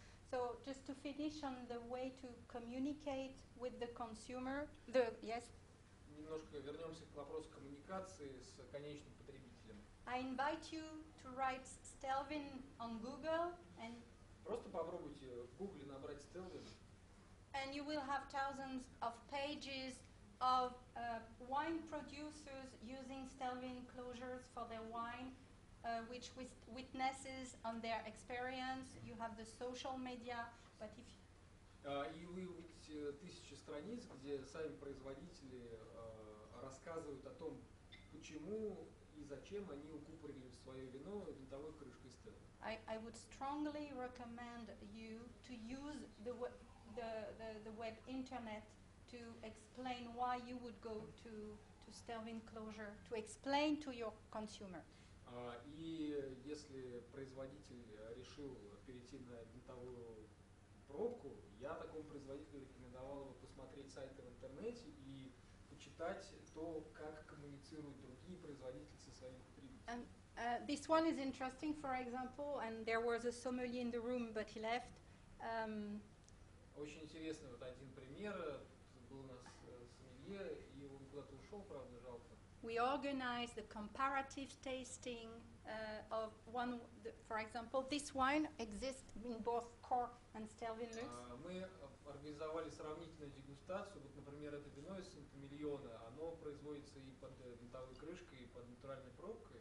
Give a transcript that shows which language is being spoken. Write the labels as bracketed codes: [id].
[en] So just to finish on the way to communicate with the consumer, yes? [ru] Немножко вернемся к вопросу коммуникации с конечным потребителем. [en] I invite you to write Stelvin on Google, and [ru] Просто попробуйте в Google набрать Stelvin, [en] you will have thousands of pages of wine producers using Stelvin closures for their wine, which witnesses on their experience. You have the social media, but if [ru] и вы увидите тысячи страниц, где сами производители рассказывают о том, почему и зачем они укупорили свое вино винтовой крышкой Stelvin. [en] I would strongly recommend you to use the web internet to explain why you would go to Stelvin closure, to explain to your consumer. [ru] И если производитель решил перейти на винтовую пробку, я такому производителю рекомендовал его посмотреть сайты в интернете и почитать то, как коммуницируют другие производители со своими потребителями. [en] This one is interesting, for example, and there was a sommelier in the room, but he left. [ru] Очень интересный вот один пример. Был у нас сомелье, и он куда-то ушел, правда, жалко. [en] We organized the comparative tasting of one, for example, this wine exists in both Cork and Stelvin Lux. [ru] Мы организовали сравнительную дегустацию. Вот, например, это вино из Сент-Эмилиона, оно производится и под винтовой крышкой, и под натуральной пробкой.